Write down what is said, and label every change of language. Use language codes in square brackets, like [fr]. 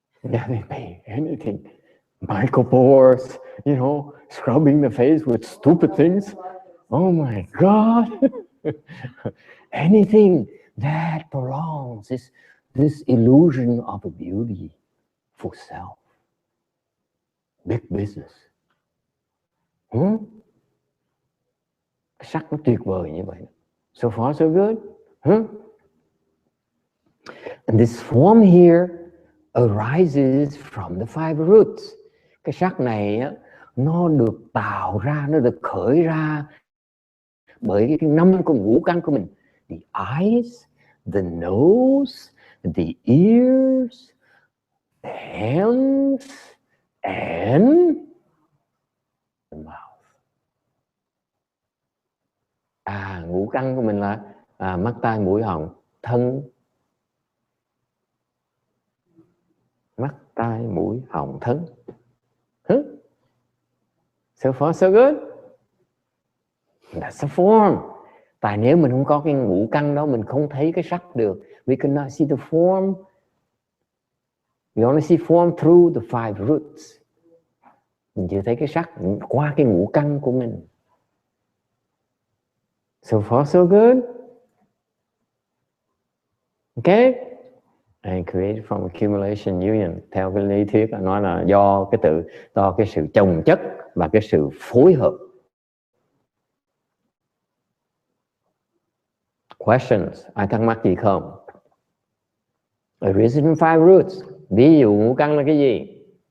[en] Yeah, they pay anything. Michael Kors, you know, scrubbing the face with stupid things. Oh my God. Anything that prolongs this illusion of a beauty for self. Big business. [vi] Cái sắc nó tuyệt vời như vậy. [en] So far so good. And this form here arises from the five roots. [vi] Cái sắc này á, nó được tạo ra, nó được khởi ra bởi cái 5 con ngũ căn của mình. [en] The eyes, the nose, the ears, the hands, and the mouth. [vi] Ngũ căn của mình là mắt, tai, mũi, họng, thân. Mắt, tai, mũi, họng, thân. [en] So far so good. That's a form. [vi] Tại nếu mình không có cái ngũ căn đó, mình không thấy cái sắc được. [en] We cannot see the form. We only see form through the five roots. [vi] Mình chỉ thấy cái sắc qua cái ngũ căn của mình. [en] So far so good. Okay? And created from accumulation union. [vi] Theo cái lý thuyết nói là do cái sự chồng chất và cái sự phối hợp. [en] Questions? [vi] Ai thắc mắc gì không? [en] Origin in five roots. [vi] Ví dụ ngũ căn là cái gì?